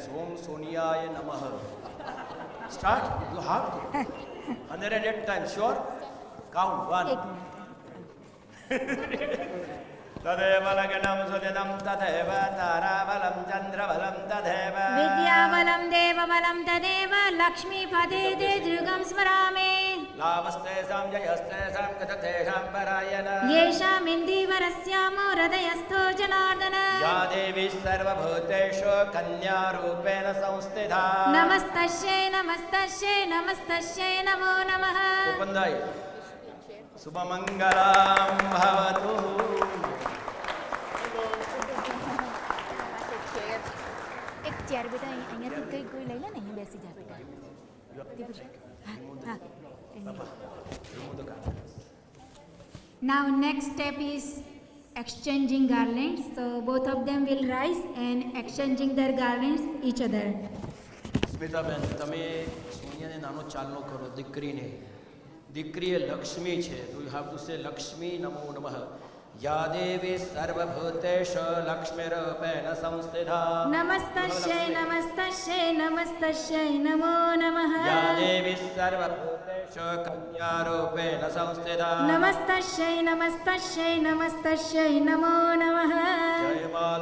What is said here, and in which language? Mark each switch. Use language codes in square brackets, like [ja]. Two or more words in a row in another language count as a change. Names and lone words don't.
[sa] ओम् सोनियाय नमः. [en] Start. You have to. 108 times. Sure? Count. 1. [sa] तदेव लग्नं सुदिनं तदेव ताराबलं चन्द्रबलं तदेव विद्याबलं देवबलं तदेव लक्ष्मीपदे ते दृगं स्मरामि लाभस्तेषां जयस्तेषां गततेषां परायण येषामिन्दीवरस्यामो हृदयस्थो जनार्दन या देवी सर्वभूतेषु कन्यारूपेण संस्थिता नमस्तस्यै नमस्तस्यै नमस्तस्यै नमो नमः उपन्दाय शुभमङ्गलं भवतु [gu] એક ચેર બેટા અહીંયાથી કઈ કોઈ લઈ લે ને અહીં બેસી જા બેટા [en] Now next step is exchanging garlands. So both of them will rise and exchanging their garlands each other. [gu] સ્મિતાબેન તમે સોનિયાને નાનો ચાલનો કરો દીકરીને દીકરી એ લક્ષ્મી છે તો [en] you have to say [sa] लक्ष्मी नमो नमः या देवी सर्वभूतेषु लक्ष्मीरूपेण संस्थिता नमस्तस्यै नमस्तस्यै नमस्तस्यै नमो नमः या देवी सर्वभूतेषु कन्यारूपेण संस्थिता नमस्तस्यै नमस्तस्यै नमस्तस्यै नमो नमः